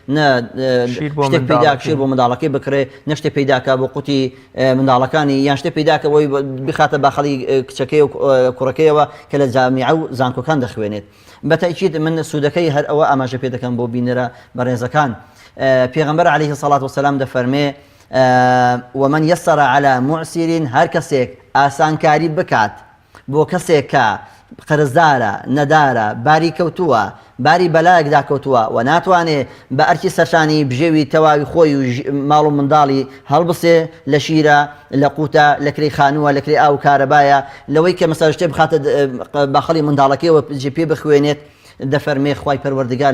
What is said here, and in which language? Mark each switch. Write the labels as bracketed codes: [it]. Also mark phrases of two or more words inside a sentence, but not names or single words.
[ckb] شتێک پیدا شیر بۆ منداڵەکەی بکرێ نەشتێ پیداکە بۆ قوتی منداڵەکانی یان شتێ پیداکە بۆی بخاتە باخەڵی کچەکەی و کوڕەکەیەوە کە لە جامیعە و زانکۆکان دەخوێنێت بەتاکید من سوودەکەی هەر ئەوە ئاماژە پێ دەکەم بۆ بینەرە بەڕێزەکان پێغەمبەر [ar] عەلەیهی السەڵات وسەلام [ckb] دەفەرمێ [ar] ومن يسر على معسر [ckb] هەر کەسێک ئاسانکاری بکات بۆ کەسێک کە قرزدارە نەدارە باری کەوتووە باری بەلایەک داکەوتووە و ناتوانێت بە ئەرکی سەرشانی بژێوی تەواوی خۆی و ماڵ و منداڵی هەڵبسێ لە شیرە لە قوتە لە کرێی خانووە لە کرێی ئاو کارەبایە لەوەی کە مەسەڵ شتێ بخاتە باخەڵی منداڵەکەیەوە جێ بخوێنێت دەفەرمێ خوای پەروەردگار